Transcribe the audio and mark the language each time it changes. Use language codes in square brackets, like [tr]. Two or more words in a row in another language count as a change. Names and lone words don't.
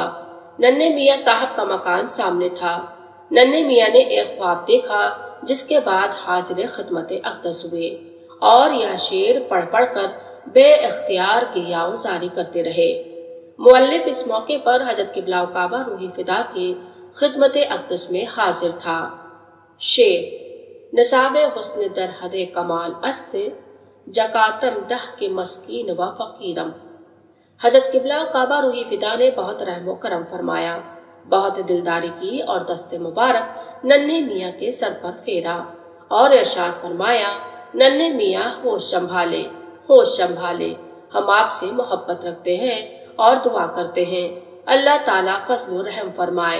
[ur] ننھے میاں صاحب کا مکان سامنے تھا۔ ننھے میاں نے ایک خواب دیکھا جس کے بعد حاضر خدمت اقدس ہوئے اور یہ شعر پڑھ پڑھ کر بے اختیار گریہ جاری کرتے رہے۔ مؤلف اس موقع پر حضرت قبلہ کعبہ روح فدا کے خدمت اقدس میں حاضر تھا۔ [fa] شعر نصاب حسن در حد کمال است، جکاتم دہ کے مسکین و فقیرم۔ [ur] حضرت قبلہ کعبہ روح فدا نے بہت رحم و کرم فرمایا، بہت دلداری کی اور دست مبارک ننھے میاں کے سر پر پھیرا اور ارشاد فرمایا، ننھے میاں ہوش سنبھالے، ہوش سنبھالے، ہم آپ سے محبت رکھتے ہیں اور دعا کرتے ہیں، اللہ تعالیٰ فضل و رحم فرمائے۔